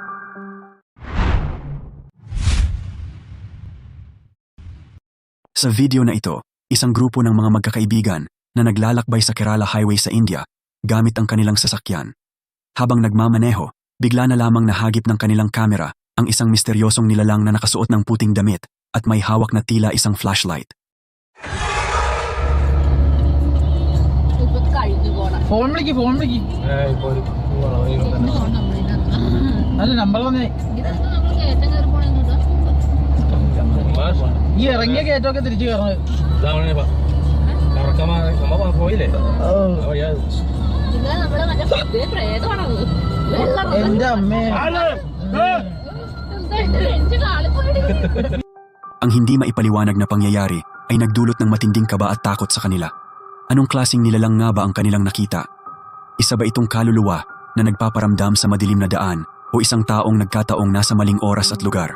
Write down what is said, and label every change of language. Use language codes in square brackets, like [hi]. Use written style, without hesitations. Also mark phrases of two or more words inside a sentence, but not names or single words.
[tl] Sa video na ito, isang grupo ng mga magkakaibigan na naglalakbay sa Kerala Highway sa India gamit ang kanilang sasakyan. Habang nagmamaneho, bigla na lamang nahagip ng kanilang kamera ang isang misteryosong nilalang na nakasuot ng puting damit at may hawak na tila isang flashlight. [ml] ഫോൺ വിളിക്ക് അല്ല നമ്പർ വന്നേ ഈ ഇറങ്ങിയ കയറ്റമൊക്കെ തിരിച്ചു കയറണം പോയില്ലേ എന്റെ അമ്മേ [tl] Ang hindi maipaliwanag na pangyayari ay nagdulot ng matinding kaba at takot sa kanila. Anong klaseng nilalang nga ba ang kanilang nakita? Isa ba itong kaluluwa na nagpaparamdam sa madilim na daan o isang taong nagkataong nasa maling oras at lugar?